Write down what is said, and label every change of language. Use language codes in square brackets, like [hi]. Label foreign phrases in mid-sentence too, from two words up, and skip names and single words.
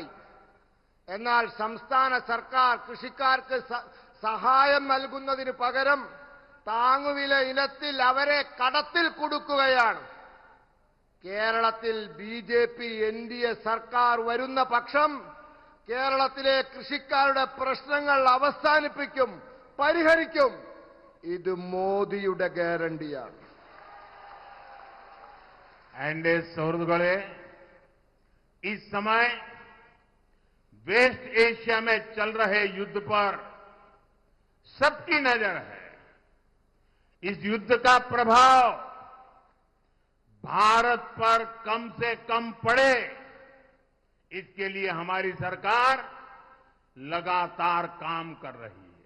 [ml] എന്നാൽ സംസ്ഥാന സർക്കാർ കൃഷിക്കാർക്ക് സഹായം നൽകുന്നതിന് പകരം താങ്ങുവില ഇനത്തിൽ അവരെ കടത്തിൽ കുടുക്കുകയാണ്. കേരളത്തിൽ ബിജെപി എൻഡിഎ സർക്കാർ വരുന്ന പക്ഷം കേരളത്തിലെ കൃഷിക്കാരുടെ പ്രശ്നങ്ങൾ അവസാനിപ്പിക്കും, പരിഹരിക്കും. ഇത് മോദിയുടെ ഗ്യാരണ്ടിയാണ്. എന്റെ സുഹൃത്തുക്കളേ [hi] इस समय वेस्ट एशिया में चल रहे युद्ध पर सबकी नजर है। इस युद्ध का प्रभाव भारत पर कम से कम पड़े, इसके लिए हमारी सरकार लगातार काम कर रही है।